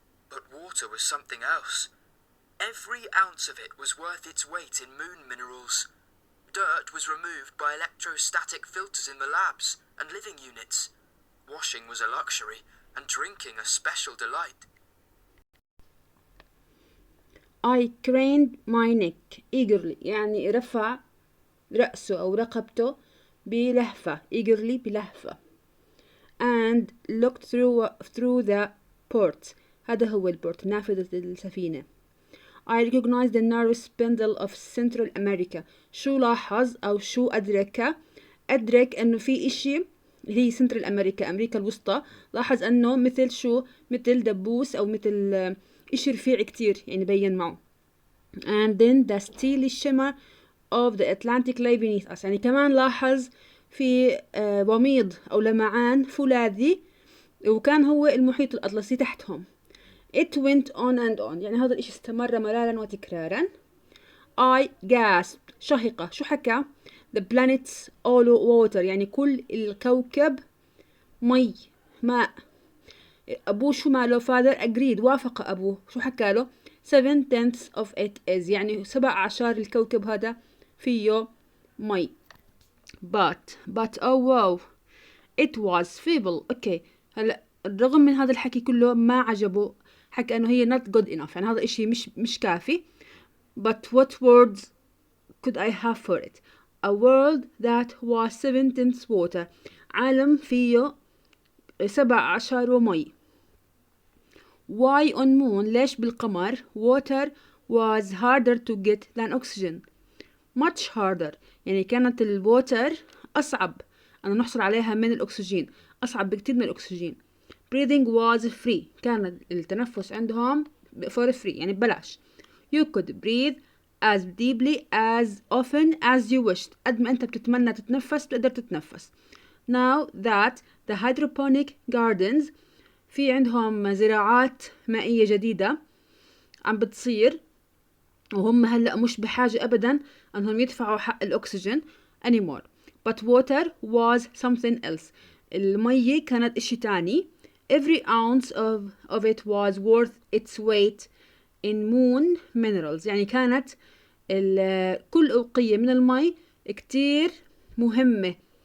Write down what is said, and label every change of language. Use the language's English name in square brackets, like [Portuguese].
[English] But water was something else. Every ounce of it was worth its weight in moon minerals. Dirt was removed by electrostatic filters in the labs and living units. Washing was a luxury, and drinking a special delight. I craned my neck eagerly، [Arabic] يعني رفع رأسه أو رقبته بلهفة، eagerly بلهفة. [English] and looked through the port. [Arabic] هذا هو البورت، نافذة السفينة. [English] I recognized the narrow spindle of Central America. [Arabic] شو لاحظ أو شو أدرك أنه في إشي اللي هي سنترال أمريكا، أمريكا الوسطى. لاحظ أنه مثل شو، مثل دبوس أو مثل إشي رفيع كتير، يعني بين معه. [English] and then the steely shimmer of the Atlantic lay beneath us. [Arabic] يعني كمان لاحظ في وميض أو لمعان فولاذي، وكان هو المحيط الأطلسي تحتهم. [English] It went on and on، [Arabic] يعني هذا الإشي استمر مرارا وتكرارا. [English] I gasped، [Arabic] شهقة. شو حكى؟ [English] The planet's all water، [Arabic] يعني كل الكوكب ماء. أبوه شو ماله؟ [English] father agreed، [Arabic] وافق أبوه. شو حكى له؟ [English] 7/10 of it is، [Arabic] يعني 17 الكوكب هذا فيه مي. [English] but oh wow it was feeble. [Arabic] اوكي، هلا الرغم من هذا الحكي كله ما عجبه، حكى انه هي [English] not good enough، [Arabic] يعني هذا الاشي مش كافي. [English] but what words could I have for it؟ a world that was 7/10 water. [Arabic] عالم فيه 17 مي. [English] Why on moon؟ [Arabic] ليش بالقمر [English] water was harder to get than oxygen. much harder [Arabic] يعني كانت الووتر أصعب أن نحصل عليها من الأكسجين، أصعب بكتير من الأكسجين. [English] breathing was free [Arabic] كان التنفس عندهم [English] for free [Arabic] يعني ببلاش. [English] you could breathe as deeply as often as you wished [Arabic] قد ما أنت بتتمنى تتنفس بتقدر تتنفس. [English] now that the hydroponic gardens [Arabic] في عندهم زراعات مائية جديدة عم بتصير، وهم هلأ مش بحاجة أبدا أنهم يدفعوا حق الأكسجين [English] anymore. but water was something else. [Arabic] المية كانت إشي تاني. [English] every ounce of it was worth its weight in moon minerals [Arabic] يعني كانت كل أوقية من المي كتير مهمة.